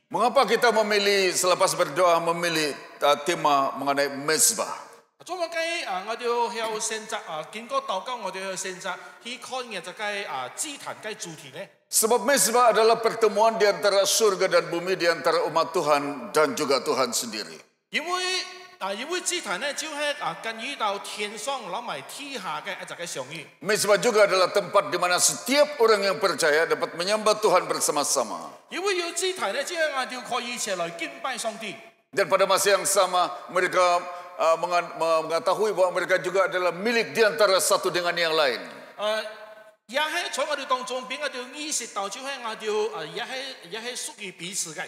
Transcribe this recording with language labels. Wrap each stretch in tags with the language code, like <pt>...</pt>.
<ms>Mengapa kita memilih selepas berdoa memilih tema mengenai mezbah?</ms> <yue>做乜雞我哋要選擇經過禱告，我哋要選擇去看嘅就係祭壇嘅主題咧。</yue> <ms>Sebab mezbah adalah pertemuan di antara surga dan bumi, di antara umat Tuhan dan juga Tuhan sendiri.</ms> <yue>因為祭壇咧，就係關於到天上攞埋地下嘅一隻嘅相遇。</yue> <ms>Mezbah juga adalah tempat di mana setiap orang yang percaya dapat menyembah Tuhan bersama-sama.</ms> <yue>因為有祭壇咧，即係我哋可以一齊來敬拜上帝。</yue> <ms>Dan pada masa yang sama mereka mengetahui bahwa mereka juga adalah milik di antara satu dengan yang lain.</ms> <yue>也係在我哋當中，俾我哋意識到，就係我哋也係屬於彼此嘅。</yue>